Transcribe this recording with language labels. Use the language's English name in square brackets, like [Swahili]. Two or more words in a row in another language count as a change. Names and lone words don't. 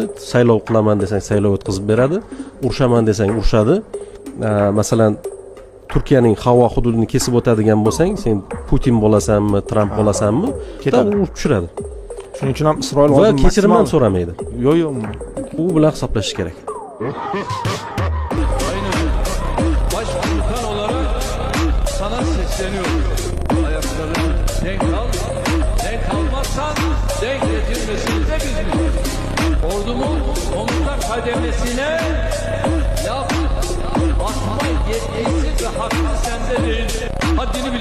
[Uzbek] Saylov qilaman desang saylov o'tkazib beradi. Urushaman desang urushadi. Masalan, Turkiyaning havo hududini kesib o'tadigan bo'lsang, sen Putin bo'lasanmi, Tramp bo'lasanmi, ketadi, urib tushiradi. Shuning uchun ham Isroil va kechirim ham so'ramaydi. Yo'q. U bilan hisoblashish kerak. [Turkish] Başbakan olarak sana sesleniyorum. Ayakların denk al, denk almazsan denk getirmesini de biz. Ordumun komuta kademesine laf atma yetkisi ve hakkı sende değil.